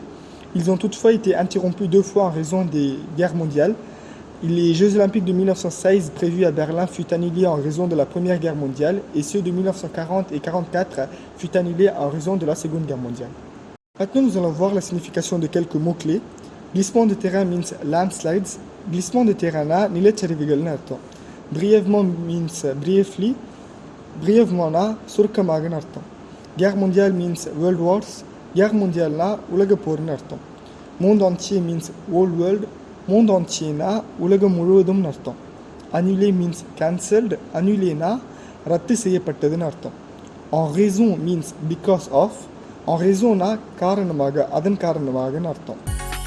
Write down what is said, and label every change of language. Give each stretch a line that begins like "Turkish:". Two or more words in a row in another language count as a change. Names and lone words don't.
French: Ils ont toutefois été interrompus 2 fois en raison des guerres mondiales. Les Jeux Olympiques de 1916 prévus à Berlin furent annulés en raison de la Première Guerre mondiale et ceux de 1940 et 1944 furent annulés en raison de la Seconde Guerre mondiale. Maintenant, nous allons voir la signification de quelques mots-clés. Glissement de terrain
English: means landslides.
French: Glissement de terrain
Tamil: na நிலச்சரிவுகள்னு அர்த்தம்.
English: Brièvement means briefly.
Tamil: Brièvement na சுருக்கமாகன்னு அர்த்தம்.
French: Guerre mondiale
English: means world wars.
French: Guerre mondiale
Tamil: na உலகப் போர்னு அர்த்தம்.
French: Monde entier
English: means whole world.
French: Monde entier
Tamil: na உலகம் முழுவதும்னு அர்த்தம்.
English: Annulé means cancelled.
Tamil: Annulé na ரத்து செய்யப்பட்டதுன்னு அர்த்தம்.
French: En raison
English: means because of.
French: En raison
Tamil: na காரணமாக, அதன் காரணமாகன்னு அர்த்தம்.